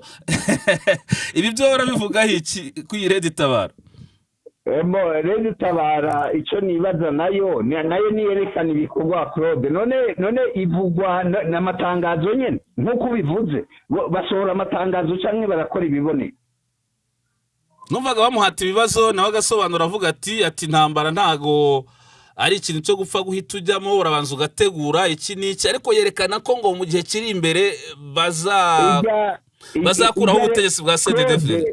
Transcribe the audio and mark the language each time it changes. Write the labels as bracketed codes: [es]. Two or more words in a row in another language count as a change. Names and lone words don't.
[rw] Ibi byo barabivugaho iki kuri Tabara? Tabara icyo nibaza nayo niyerekana ibikorwa Claude. [rn] None ivugwa n'amatangazo nyene nk'uko bivuze, basohora amatangazo cyangwa barakora ibiboneka. [rw] Numvaga bamuhata ibibazo nawe agasobanura avuga ati ntambara ntago ari ikintu cyo gupfa guhita ujyamo, urabanza ugategura iki n'iki, ariko yerekana ko ngo mu gihe kiri imbere bazakuraho ubutegetsi bwa CDDF.